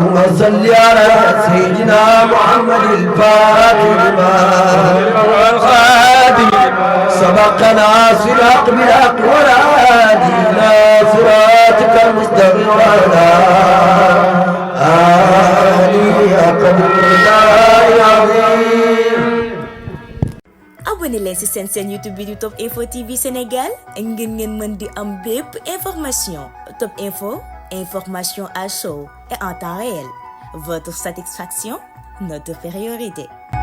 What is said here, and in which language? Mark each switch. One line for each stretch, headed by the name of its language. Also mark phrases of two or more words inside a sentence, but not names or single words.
Arabic: صل على سيدنا محمد الفاتح والخاتم سبقنا صراط بالحق والهادي إلى صراطك المستقيم وعلى آله قدر الله العظيم.
Wolof: abonné leen ci seen YouTube bi di Top Info TV Sénégal ngeen mën di am bépp information.
French: Top Info, information à chaud et en temps réel. Votre satisfaction, notre priorité.